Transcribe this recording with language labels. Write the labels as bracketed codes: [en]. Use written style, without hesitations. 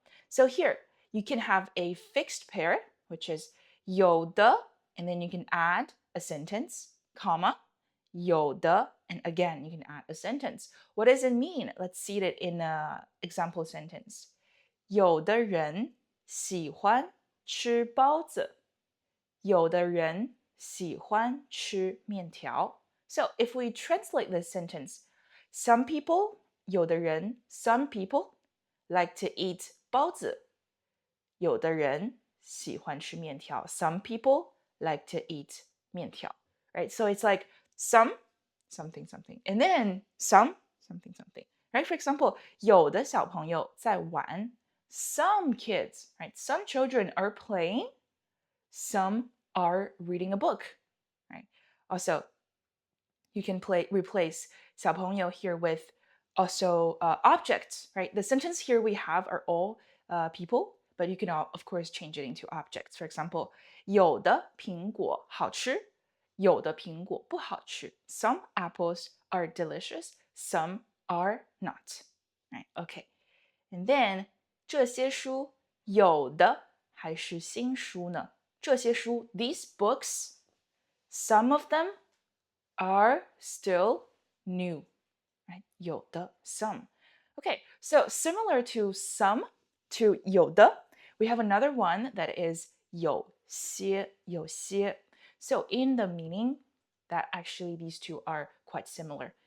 [en] So here, you can have a fixed pair, which is 有的, and then you can add a sentence, comma, 有的, and again, you can add a sentence. What does it mean? Let's see it in an example sentence. [zh] 有的人喜欢吃包子，有的人喜欢吃面条。 [en] So if we translate this sentence, some people, [zh] 有的人 [en] some people like to eat 包子， [zh] 有的人喜欢吃面条。 [en] Some people like to eat 面条。 Right? So it's like some something something, and then some something something. Right? For example, [zh] 有的小朋友在玩。 [en] Some kids, right? Some children are playing. Some are reading a book. Right? Also, you can replace 小朋友 here with also objects, right? The sentence here we have are all people, but you can of course change it into objects. For example, [zh] 有的苹果好吃，有的苹果不好吃。 [en] Some apples are delicious, some are not. Right? Okay. And then [zh] 这些书有的还是新书呢？这些书 [en] these books, some of them are still new. Right? 有的 some. Okay, so similar to some to 有的, we have another one that is 有些 So in the meaning, that actually these two are quite similar.